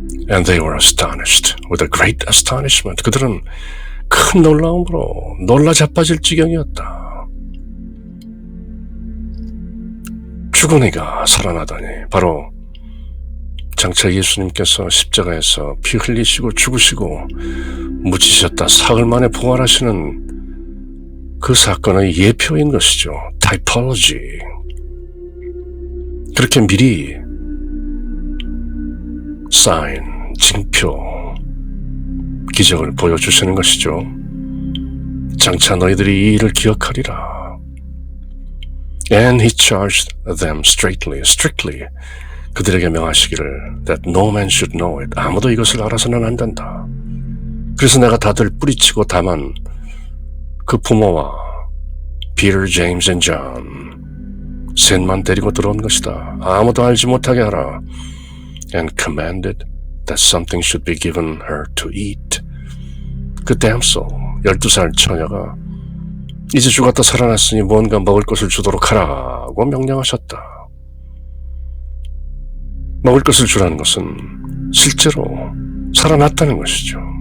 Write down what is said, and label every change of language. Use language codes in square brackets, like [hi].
[en] And they were astonished with a great astonishment. [ko] 그들은 큰 놀라움으로 놀라 자빠질 지경이었다. 죽은 이가 살아나다니, 바로 장차 예수님께서 십자가에서 피 흘리시고 죽으시고 묻히셨다 사흘 만에 부활하시는 그 사건의 예표인 것이죠. 타이폴로지. 그렇게 미리 사인, 징표, 기적을 보여주시는 것이죠. 장차 너희들이 이 일을 기억하리라. [en] And he charged them strictly. [ko] 그들에게 명하시기를 [en] that no man should know it. [ko] 아무도 이것을 알아서는 안 된다. 그래서 내가 다들 뿌리치고 다만 그 부모와 Peter, James and John 셋만 데리고 들어온 것이다. 아무도 알지 못하게 하라. [en] And commanded that something should be given her to eat. [ko] 그 damsel, 12살 처녀가 이제 죽었다 살아났으니 뭔가 먹을 것을 주도록 하라고 명령하셨다. 먹을 것을 주라는 것은 실제로 살아났다는 것이죠.